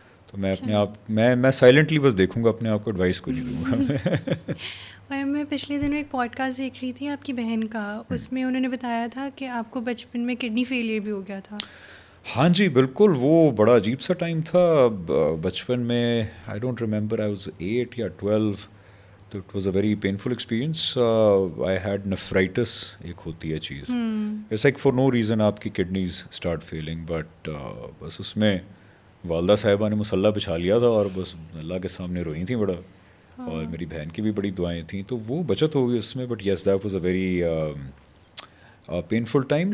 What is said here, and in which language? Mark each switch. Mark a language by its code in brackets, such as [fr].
[ur] تو میں اپنے آپ میں سائلنٹلی بس دیکھوں گا, اپنے آپ کو ایڈوائس کو نہیں دوں گا. اور میں پچھلے دنوں ایک پوڈ کاسٹ دیکھ رہی تھی آپ کی بہن کا, اس میں انہوں نے بتایا تھا کہ آپ کو بچپن میں کڈنی فیلئر بھی ہو گیا تھا. ہاں جی بالکل, وہ بڑا عجیب سا ٹائم تھا بچپن میں. [en] I don't remember, I was [ur] 8 یا 12. [en] تو it was a very painful experience. I had nephritis [ur] ایک ہوتی ہے چیز, [en] it's like for no reason آپ [ur] کی کڈنیز [en] start failing, but [ur] بس اس میں والدہ صاحبہ نے مسلح بچھا لیا تھا اور بس اللہ کے سامنے روئی تھیں بڑا, اور میری بہن کی بھی بڑی دعائیں تھیں, تو وہ بچت ہو گئی اس میں. [en] But yes that was a very painful time.